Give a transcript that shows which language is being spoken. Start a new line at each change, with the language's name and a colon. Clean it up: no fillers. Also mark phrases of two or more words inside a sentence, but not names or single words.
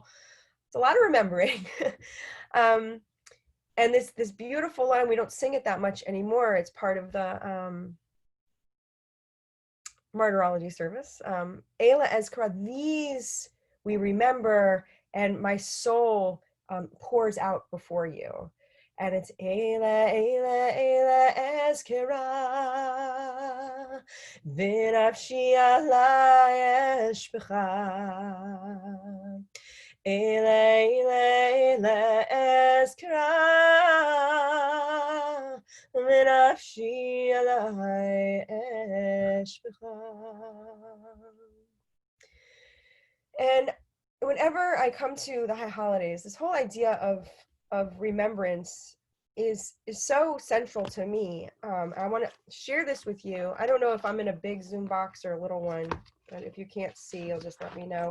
English: It's a lot of remembering. And this beautiful line, we don't sing it that much anymore. It's part of the martyrology service.
Hebrew: אלה אזכרה,
English: these we remember, and my soul pours out before you. And it's
Hebrew: אלה, אלה, אלה אזכרה, ונפשי עלי אשפכה. אלה, אלה, אלה אזכרה, ונפשי עלי אשפכה.
English: And whenever I come to the high holidays, this whole idea of remembrance is so central to me. I want to share this with you. I don't know if I'm in a big Zoom box or a little one, but if you can't see, you'll just let me know.